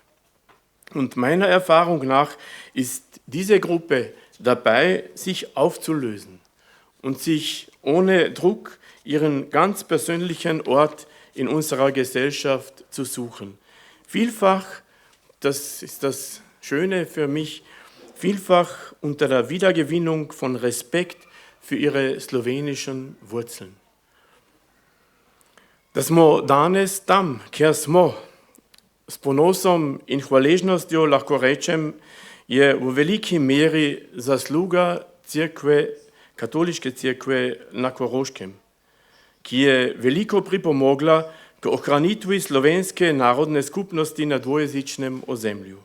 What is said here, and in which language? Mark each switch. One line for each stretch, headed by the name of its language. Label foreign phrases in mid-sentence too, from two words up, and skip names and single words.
German: Und meiner Erfahrung nach ist diese Gruppe dabei, sich aufzulösen und sich ohne Druck ihren ganz persönlichen Ort in unserer Gesellschaft zu suchen. Vielfach, das ist das Schöne für mich, vielfach unter der Wiedergewinnung von Respekt für ihre slowenischen Wurzeln.
Slovenian: Da smo danes tam, kjer smo, s ponosom in hvaležnostjo lahko rečem, je v veliki meri zasluga katoliške cerkve na Koroškem, ki je veliko pripomogla k ohranitvi slovenske narodne skupnosti na dvojezičnem ozemlju.